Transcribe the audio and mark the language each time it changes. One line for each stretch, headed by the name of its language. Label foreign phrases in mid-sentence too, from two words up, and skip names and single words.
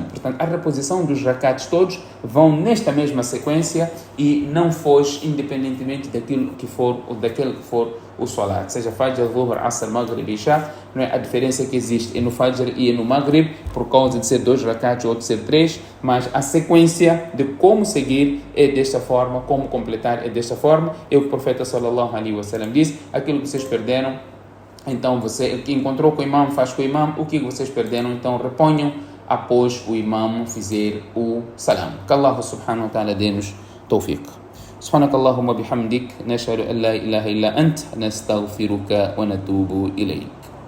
Portuguese: Portanto, a reposição dos rakats todos vão nesta mesma sequência e não foge independentemente daquilo que for ou daquele que for o Salat, seja Fajr, Dhuhr, Asr, Maghrib, Isha, não é? A diferença que existe é no Fajr e no Maghrib, por causa de ser 2 rakats ou de ser 3, mas a sequência de como seguir é desta forma, como completar é desta forma. É o que o profeta
Arabic: صلى الله عليه وسلم
Portuguese: disse: aquilo que vocês perderam, então você, o que encontrou com o imam, faz com o imam, o que vocês perderam, então reponham após o imam fizer o salam. Que Allah
Arabic: سبحانه وتعالى
Portuguese: dê-nos tawfiq.
Arabic: سبحانك اللهم وبحمدك نشهد أن لا إله إلا أنت نستغفرك ونتوب إليك.